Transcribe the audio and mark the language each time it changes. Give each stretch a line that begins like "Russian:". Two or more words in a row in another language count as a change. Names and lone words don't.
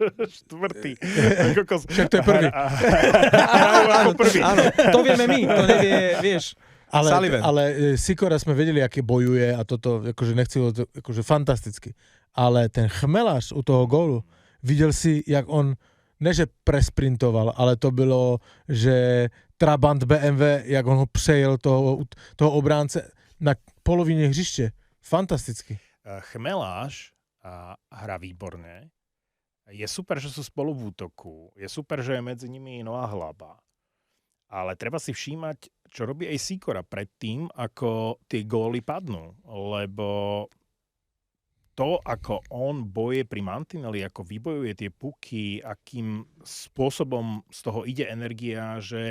Slovak: Štvrtý. Však to je prvý. Hrajú ako prvý. Áno, to vieme my, to nevie, vieš. Ale Sikora sme vedeli, aké bojuje a toto, akože nechcelo to, akože fantasticky. Ale ten Chmelaš u toho gólu, videl si, jak on,
Czech: ne že presprintoval, ale to bylo, že Trabant BMW, jak on ho přejel toho obránce na polovině hřiště. Fantasticky.
Slovak: Chmeláš hrá výborne. Je super, že sú spolu v útoku. Je super, že je medzi nimi Noah Hlaba. Ale treba si všímať, čo robí aj Sikora predtým, ako tie góly padnú. Lebo to, ako on boje pri mantineli, ako vybojuje tie puky, akým spôsobom z toho ide energia, že...